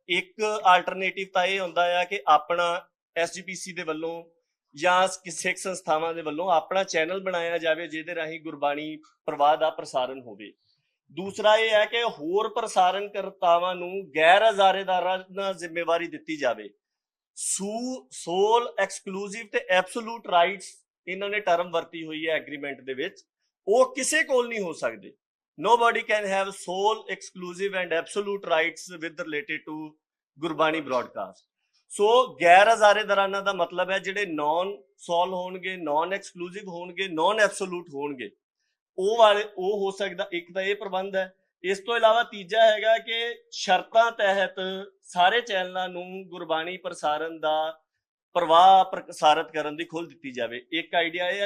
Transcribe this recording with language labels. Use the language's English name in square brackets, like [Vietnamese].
[Punjabi] ਇੱਕ ਆਲਟਰਨੇਟਿਵ ਤਾਂ ਇਹ ਹੁੰਦਾ ਆ ਕਿ ਆਪਣਾ ਐਸਜੀਪੀਸੀ ਦੇ ਵੱਲੋਂ ਜਾਂ ਸਿੱਖ ਸੰਸਥਾਵਾਂ ਦੇ ਵੱਲੋਂ ਆਪਣਾ ਚੈਨਲ ਬਣਾਇਆ ਜਾਵੇ ਜਿਹਦੇ ਰਾਹੀਂ ਗੁਰਬਾਣੀ ਪ੍ਰਵਾਹ ਦਾ ਪ੍ਰਸਾਰਣ ਹੋਵੇ। ਦੂਸਰਾ ਇਹ ਹੈ ਕਿ ਹੋਰ ਪ੍ਰਸਾਰਣ ਕਰਤਾਵਾਂ ਨੂੰ ਗੈਰ ਅਜ਼ਾਰੇਦਾਰਾਂ ਨਾਲ ਜ਼ਿੰਮੇਵਾਰੀ ਦਿੱਤੀ ਜਾਵੇ। ਸੋਲ ਐਕਸਕਲੂਸਿਵ ਤੇ ਐਬਸੋਲੂਟ ਰਾਈਟਸ ਇਹਨਾਂ ਨੇ ਟਰਮ ਵਰਤੀ ਹੋਈ ਹੈ ਐਗਰੀਮੈਂਟ ਦੇ ਵਿੱਚ, ਉਹ ਕਿਸੇ ਕੋਲ ਨਹੀਂ ਹੋ ਸਕਦੇ। [English] Nobody can have sole, exclusive and absolute rights with related to Gurbani broadcast। [Punjabi] ਸੋ ਗੈਰ ਅਜ਼ਾਰੇਦਾਰਾਨਾ ਦਾ ਮਤਲਬ ਹੈ ਜਿਹੜੇ ਨੌਨ ਸੋਲ ਹੋਣਗੇ, ਨੌਨ ਐਕਸਕਲੂਸਿਵ ਹੋਣਗੇ, ਨੌਨ ਐਬਸੋਲੂਟ ਹੋਣਗੇ, ਉਹ ਹੋ ਸਕਦਾ। ਇੱਕ ਤਾਂ ਇਹ ਪ੍ਰਬੰਧ ਹੈ। ਇਸ ਤੋਂ ਇਲਾਵਾ ਤੀਜਾ ਹੈਗਾ ਕਿ ਸ਼ਰਤਾਂ ਤਹਿਤ ਸਾਰੇ ਚੈਨਲਾਂ ਨੂੰ ਗੁਰਬਾਣੀ ਪ੍ਰਸਾਰਣ ਦਾ ਪ੍ਰਵਾਹ ਪ੍ਰਸਾਰਿਤ ਕਰਨ ਦੀ ਖੁੱਲ੍ਹ ਦਿੱਤੀ ਜਾਵੇ। ਇੱਕ ਆਈਡੀਆ ਇਹ ਹੈ।